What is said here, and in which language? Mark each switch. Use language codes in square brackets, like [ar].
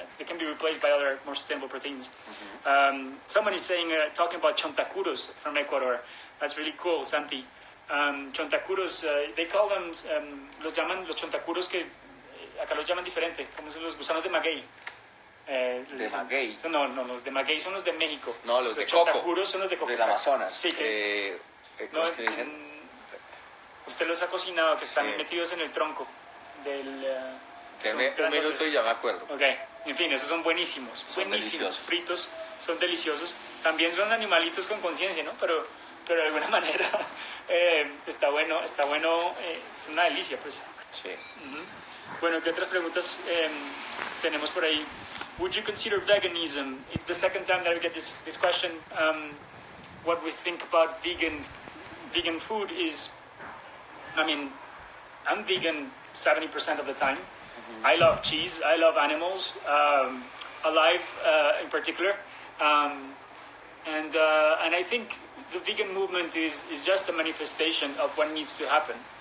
[en] They can be replaced by other more sustainable proteins. Someone is saying, talking about chontacuros from Ecuador. That's really cool, Santi. [es] Chontacuros, [en] they call them, [es] los llaman los chontacuros que acá los llaman diferente, como son los gusanos de maguey. ¿De maguey? No, los de maguey son los de México. No, los de coco. Chontacuros son los de coco. Del Amazonas. Sí, ¿cómo es que dicen? Usted los ha cocinado, que están metidos en el tronco del... Deme un minuto y ya me acuerdo. Ok, en fin, esos son buenísimos. Son buenísimos, fritos, son deliciosos. También son animalitos con conciencia, ¿no? Pero de alguna manera está bueno, es una delicia, pues. Sí. Bueno, ¿qué otras preguntas tenemos por ahí? [en] Would you consider veganism? It's the second time that we get this question. What we think about vegan food is, I mean, I'm vegan 70% of the time. I love cheese. I love animals, alive in particular, and I think the vegan movement is just a manifestation of what needs to happen.